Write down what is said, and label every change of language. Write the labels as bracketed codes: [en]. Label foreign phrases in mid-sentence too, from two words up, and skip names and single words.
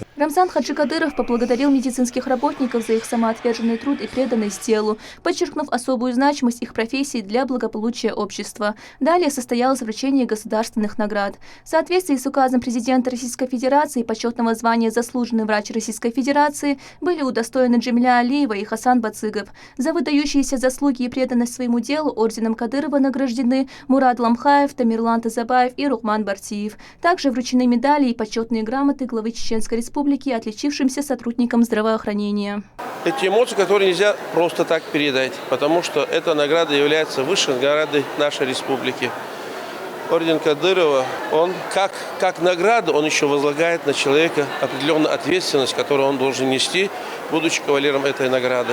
[ru] Рамзан Хаджи Кадыров поблагодарил медицинских работников за их самоотверженный труд и преданность делу, подчеркнув особую значимость их профессии для благополучия общества. Далее состоялось вручение государственных наград. В соответствии с указом президента Российской Федерации почетного звания «Заслуженный врач Российской Федерации» были удостоены Джамиля Алиева и Хасан Бацыгов. За выдающиеся заслуги и преданность своему делу орденом Кадырова награждены Мурад Ламхаев, Тамирлан Тазабаев и Рухман Бартиев. Также вручены медали и почетные грамоты главы Чеченской Республики, отличившимся сотрудникам здравоохранения. Эти эмоции, которые нельзя просто так передать, потому что эта награда является высшей наградой нашей республики. Орден Кадырова, он как награда, он еще возлагает на человека определенную ответственность, которую он должен нести, будучи кавалером этой награды.